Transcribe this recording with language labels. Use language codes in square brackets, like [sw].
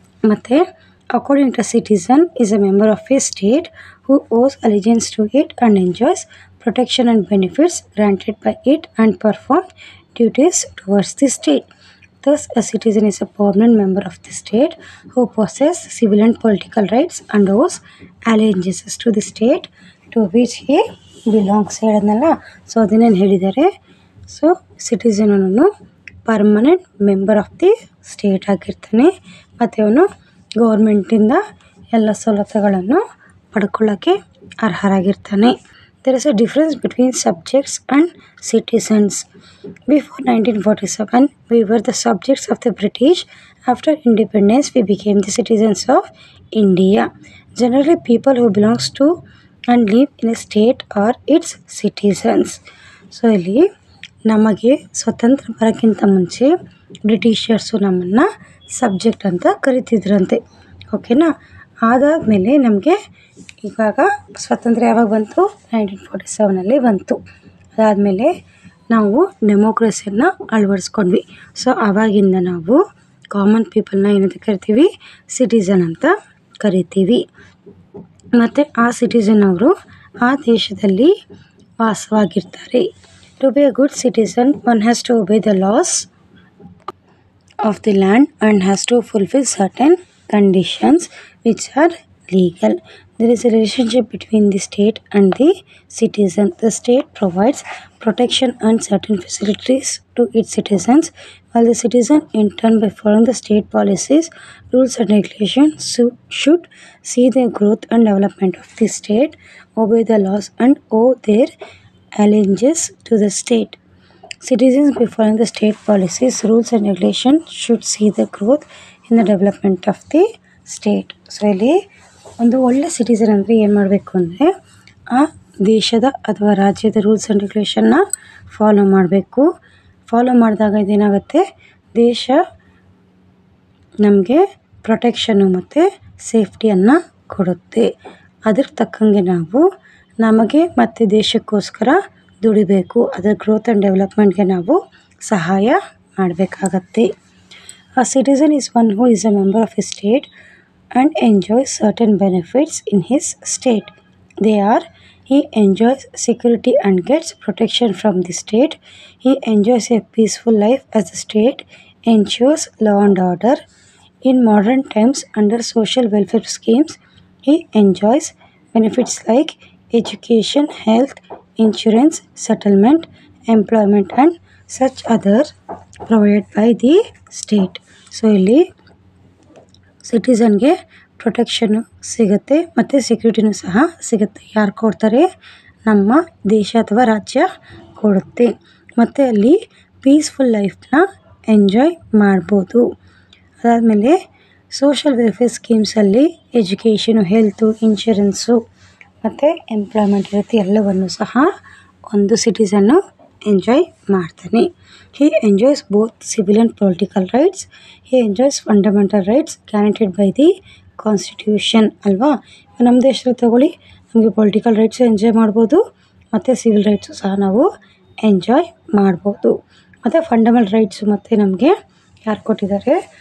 [en] ಮತ್ತು according to citizen is a member of a state who owes allegiance to it and enjoys protection and benefits granted by it and perform duties towards the state. Thus, a citizen is a permanent member of the state who possesses civil and political rights and owes allegiances to the state to which he belongs. [kn] ಹೇಳಿದ್ನಲ್ಲ, so ಅದನ್ನೇನು ಹೇಳಿದ್ದಾರೆ. So citizen ಅನ್ನೋನು [en] permanent member of the state [kn] ಆಗಿರ್ತಾನೆ ಮತ್ತು ಅವನು ಗೌರ್ಮೆಂಟಿಂದ ಎಲ್ಲ ಸವಲತ್ತುಗಳನ್ನು ಪಡ್ಕೊಳ್ಳೋಕ್ಕೆ ಅರ್ಹರಾಗಿರ್ತಾನೆ. [en] there is a difference between subjects and citizens. Before 1947, we were the subjects of the British. After independence, we became the citizens of India. Generally, people who belongs to and live in a state are its citizens. [kn] So ಇಲ್ಲಿ ನಮಗೆ ಸ್ವತಂತ್ರ ಬರೋಕ್ಕಿಂತ ಮುಂಚೆ Britishers ನಮ್ಮನ್ನು subject ಅಂತ ಕರಿತಿದ್ರಂತೆ. ಓಕೆನಾ? ಅದಾದಮೇಲೆ ನಮಗೆ ಇವಾಗ ಸ್ವಾತಂತ್ರ್ಯ ಯಾವಾಗ ಬಂತು? 1947 ಬಂತು. ಅದಾದಮೇಲೆ ನಾವು ಡೆಮೋಕ್ರಸಿಯನ್ನು ಅಳವಡಿಸ್ಕೊಂಡ್ವಿ. ಸೊ ಆವಾಗಿಂದ ನಾವು ಕಾಮನ್ ಪೀಪಲ್ನ ಏನಂತ ಕರಿತೀವಿ? ಸಿಟಿಸನ್ ಅಂತ ಕರಿತೀವಿ. ಮತ್ತು ಆ ಸಿಟಿಸನ್ ಅವರು ಆ ದೇಶದಲ್ಲಿ ವಾಸವಾಗಿರ್ತಾರೆ. [en] To be a good citizen one has to obey the laws of the land and has to fulfill certain conditions which are legal. There is a relationship between the state and the citizen. The state provides protection and certain facilities to its citizens, while the citizen in turn, by following the state policies, rules and regulations should see the growth and development of the state, obey the laws and owe their allegiance to the state. Citizens, by following the state policies, rules and regulations, should see the growth in the development of the state. [kn] So ಇಲ್ಲಿ ಒಂದು ಒಳ್ಳೆ citizen ಅಂದರೆ ಏನು ಮಾಡಬೇಕು ಅಂದರೆ ಆ ದೇಶದ ಅಥವಾ ರಾಜ್ಯದ ರೂಲ್ಸ್ ಆ್ಯಂಡ್ ರೆಗ್ಯುಲೇಷನ್ನ ಫಾಲೋ ಮಾಡಬೇಕು. ಫಾಲೋ ಮಾಡಿದಾಗ ಇದೇನಾಗುತ್ತೆ? ದೇಶ ನಮಗೆ ಪ್ರೊಟೆಕ್ಷನ್ನು ಮತ್ತು ಸೇಫ್ಟಿಯನ್ನು ಕೊಡುತ್ತೆ. ಅದ್ರ ತಕ್ಕಂಗೆ ನಾವು ನಮಗೆ ಮತ್ತು ದೇಶಕ್ಕೋಸ್ಕರ ದುಡಿಬೇಕು. ಅದರ ಗ್ರೋತ್ ಆ್ಯಂಡ್ ಡೆವಲಪ್ಮೆಂಟ್ಗೆ ನಾವು ಸಹಾಯ ಮಾಡಬೇಕಾಗತ್ತೆ. [en] A citizen is one who is a member of a state and enjoys certain benefits in his state. They are: he enjoys security and gets protection from the state. He enjoys a peaceful life as the state ensures law and order. In modern times, under social welfare schemes, he enjoys benefits like education, health, insurance, settlement, employment and such others provided by the state. [kn] So ಇಲ್ಲಿ ಸಿಟಿಸನ್ಗೆ ಪ್ರೊಟೆಕ್ಷನ್ನು ಸಿಗುತ್ತೆ ಮತ್ತು ಸೆಕ್ಯೂರಿಟಿನೂ ಸಹ ಸಿಗುತ್ತೆ. ಯಾರು ಕೊಡ್ತಾರೆ? ನಮ್ಮ ದೇಶ ಅಥವಾ ರಾಜ್ಯ ಕೊಡುತ್ತೆ. ಮತ್ತು ಅಲ್ಲಿ ಪೀಸ್ಫುಲ್ ಲೈಫ್ನ ಎಂಜಾಯ್ ಮಾಡ್ಬೋದು. ಅದಾದಮೇಲೆ social welfare ಸ್ಕೀಮ್ಸಲ್ಲಿ education, health, insurance ಮತ್ತು ಎಂಪ್ಲಾಯ್ಮೆಂಟ್ ಇರುತ್ತೆ. ಎಲ್ಲವನ್ನು ಸಹ ಒಂದು ಸಿಟಿಸನ್ನು ಎಂಜಾಯ್ ಮಾಡ್ತಾನೆ. [en] He enjoys both civil and political rights. He enjoys fundamental rights guaranteed by the constitution ಅಲ್ವಾ? [kn] ನಮ್ಮ ದೇಶದಲ್ಲಿ ತಗೊಳ್ಳಿ, ನಮಗೆ ಪೊಲಿಟಿಕಲ್ ರೈಟ್ಸು ಎಂಜಾಯ್ ಮಾಡ್ಬೋದು ಮತ್ತು ಸಿವಿಲ್ ರೈಟ್ಸು ಸಹ ನಾವು ಎಂಜಾಯ್ ಮಾಡ್ಬೋದು. ಮತ್ತು ಫಂಡಮೆಂಟಲ್ ರೈಟ್ಸು ಮತ್ತು ನಮಗೆ ಯಾರು ಕೊಟ್ಟಿದ್ದಾರೆ?